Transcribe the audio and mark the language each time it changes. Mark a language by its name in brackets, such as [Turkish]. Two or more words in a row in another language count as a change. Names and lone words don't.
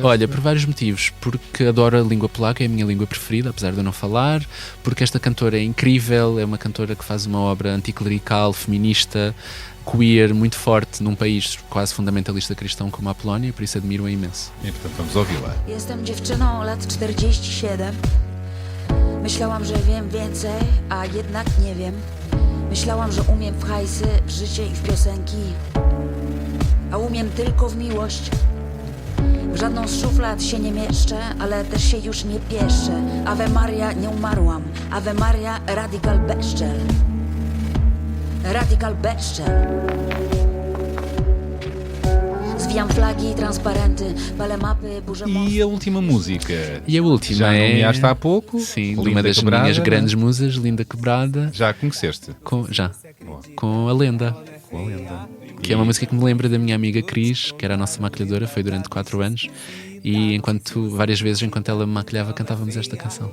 [Portuguese] Olha, por vários motivos. Porque adoro a língua polaca, é a minha língua preferida, apesar de eu não falar. Porque esta cantora é incrível, é uma cantora que faz uma obra anticlerical, feminista, queer, muito forte num país quase fundamentalista cristão como a Polónia, por isso admiro-a imenso. E portanto vamos ouvi-la. [Polish] Jestem dziewczyną lat 47. Myślałam, że wiem więcej, a jednak nie wiem. Myślałam, że umiem w hajsy, w życie i w piosenki. A umiem tylko w miłość. W żadną z szuflad się nie mieszczę, ale też się już nie pieszczę. [Latin] Ave Maria, [Polish] nie umarłam. [Latin] Ave Maria, [Polish] radical beszczel. Radical beszczel. Zwijam flagi, transparenty, palę mapy, burzę mosty. [Portuguese] E a última música? E a última Já é... nomeaste há pouco. Sim, de Linda uma das Quebrada, minhas não é? grandes musas, Linda Quebrada. Já a conheceste? Com a Lenda. Com a Lenda. Que é uma música que me lembra da minha amiga Cris, que era a nossa maquilhadora, foi durante 4 anos. E várias vezes, enquanto ela me maquilhava, cantávamos esta canção.